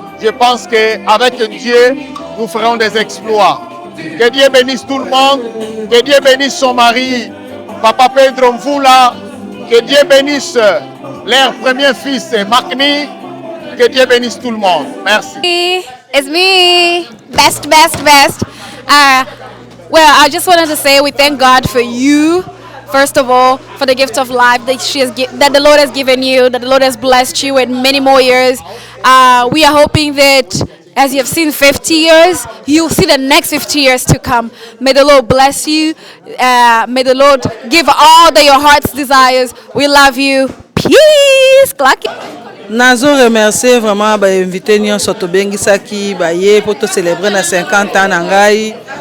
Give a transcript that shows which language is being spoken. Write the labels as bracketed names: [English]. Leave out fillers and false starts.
[French] Je pense que avec Dieu nous ferons des exploits. Que Dieu bénisse tout le monde, que Dieu bénisse son mari Papa Pedro Mvula. Que Dieu bénisse leur premier fils, Makni. Que Dieu bénisse tout le monde. Merci. [English] It's me. Best. Well, I just wanted to say we thank God for you, first of all, for the gift of life that the Lord has given you, that the Lord has blessed you with many more years. We are hoping that as you have seen 50 years, you'll see the next 50 years to come. May the Lord bless you. May the Lord give all that your heart's desires. We love you. Peace. [Lingala] Nazo [French] remercier vraiment [Lingala] ba invité nyonso to bengisaki ba ye [French] pour [Lingala] to célébrer na 50 ans na ngai.